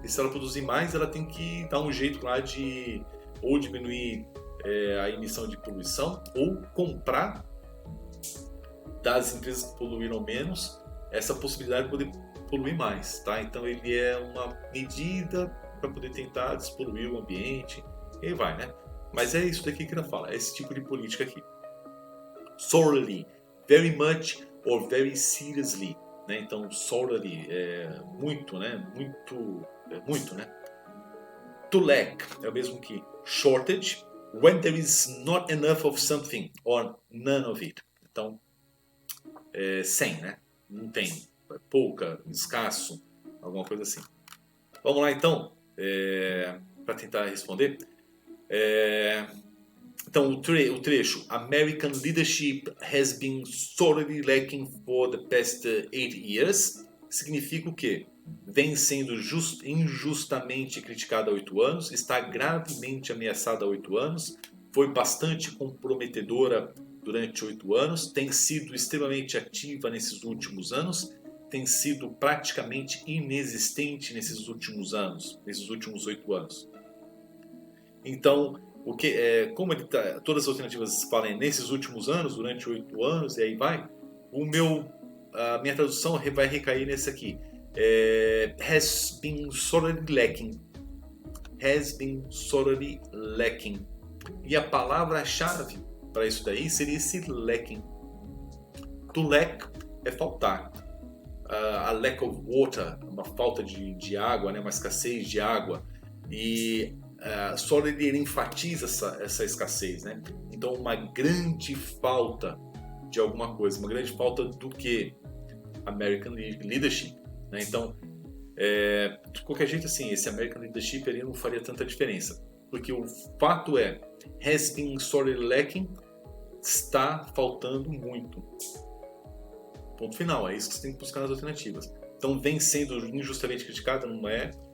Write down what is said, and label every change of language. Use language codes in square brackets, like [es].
[pt] E se ela produzir mais, ela tem que dar um jeito lá de ou diminuir a emissão de poluição ou comprar das empresas que poluíram menos essa possibilidade de poder poluir mais, tá? Então ele é uma medida para poder tentar despoluir o ambiente e aí vai, né? Mas é isso daqui que ela fala, é esse tipo de política aqui. [en] Sorely, very much or very seriously, [pt] né? Então sorely é muito, né? Muito, né? [en] To lack [pt] é o mesmo que [en] shortage, when there is not enough of something or none of it. [pt] Então sem, né? Não tem, pouca, escasso, alguma coisa assim. Vamos lá então, para tentar responder. Então o trecho [en] American leadership has been sorely lacking for the past 8 years [pt] significa o quê? Vem sendo injustamente criticada há 8 anos, está gravemente ameaçada há 8 anos, foi bastante comprometedora durante 8 anos, tem sido extremamente ativa nesses últimos anos, tem sido praticamente inexistente nesses últimos anos, nesses últimos 8 anos. Então, como todas as alternativas falam nesses últimos anos, durante 8 anos, e aí vai, a minha tradução vai recair nesse aqui. [en] Has been sorely lacking. Has been sorely lacking. [pt] E a palavra-chave para isso daí seria esse lacking. To lack é faltar. [en] A lack of water, [pt] uma falta de água, né? Uma escassez de água. E só ele enfatiza essa escassez, né? Então uma grande falta de alguma coisa, uma grande falta do que? American Leadership, né? Então, de qualquer jeito, assim, esse American Leadership ali não faria tanta diferença, porque o fato [en] has been sorely lacking, [pt] está faltando muito. Ponto final, é isso que você tem que buscar nas alternativas. Então, vem sendo injustamente criticada, não é?